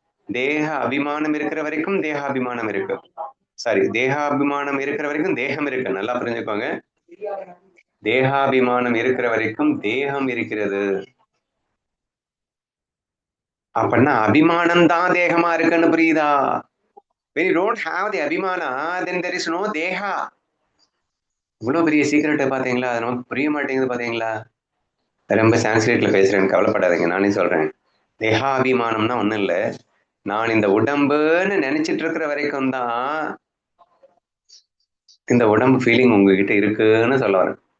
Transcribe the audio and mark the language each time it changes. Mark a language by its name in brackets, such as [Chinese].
[Tamil] தேக அபிமானம் இருக்கிற வரைக்கும் தேகாபிமானம் இருக்கு. சாரி, தேகாபிமானம் இருக்கிற வரைக்கும் தேகம் இருக்கு. நல்லா புரிஞ்சுக்கோங்க. தேகாபிமானம் இருக்கிற வரைக்கும் தேகம் இருக்கிறது. அப்படின்னா அபிமானம் தான் தேகமா இருக்குன்னு புரியுதா? [English] When you don't have the abhimana, then there is no தேகா. [Tamil] இவ்வளவு பெரிய சீக்கிரட்டை பாத்தீங்களா? அது நமக்கு புரிய மாட்டேங்குது பாத்தீங்களா? ரொம்ப சான்ஸ்கிரிட்ல பேசுறேன், கவலைப்படாதீங்க, நானே சொல்றேன். தேகாபிமானம்னா ஒண்ணும் இல்ல, நான் இந்த உடம்புன்னு நினைச்சிட்டு இருக்கிற வரைக்கும் தான் இந்த உடம்பு ஃபீலிங் உங்ககிட்ட இருக்குன்னு சொல்ல வரேன்.